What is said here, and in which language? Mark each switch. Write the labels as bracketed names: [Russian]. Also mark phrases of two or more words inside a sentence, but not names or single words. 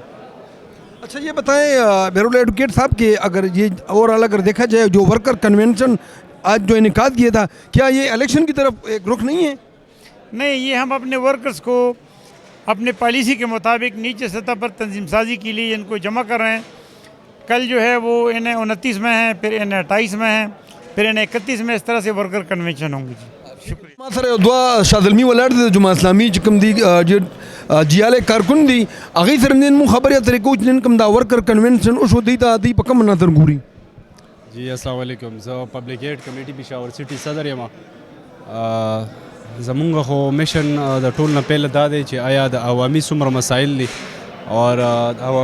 [Urdu] اچھا یہ بتائیں بہراللہ ایڈوکیٹ صاحب کہ اگر یہ اوورال اگر دیکھا جائے جو [English] worker convention [Urdu] آج جو انعقاد کیا تھا کیا یہ الیکشن کی طرف ایک رخ نہیں ہے؟ نہیں، یہ ہم اپنے ورکرز کو اپنے پالیسی کے مطابق نیچے سطح پر تنظیم سازی کے لیے ان کو جمع کر رہے ہیں. کل جو ہے وہ NA 29 میں ہیں، پھر NA 28 میں ہیں، پھر NA 31 میں. اس طرح سے [English] worker convention [Urdu] ہوں گی. جی شکریہ. [Pashto] ما سره دوه شاذلمي ولاړ دي د جماعت اسلامي چې کوم دي جیاله کارکون دي هغې سره نن موږ خبرې اترې کوو چې نن کوم دا [English] worker convention [Pashto] وشو دوی ته دوی په کوم نظر ګوري؟ [Arabic] جی السلام علیکم. [Pashto] زه پبلک ایډ کمیټي پېښور سټي صدر یم. زمونږ خو میشن د ټول نه پیل دا دی چې آیا د عوامي څومره مسایل دي اور عوامي مسایل واومرو.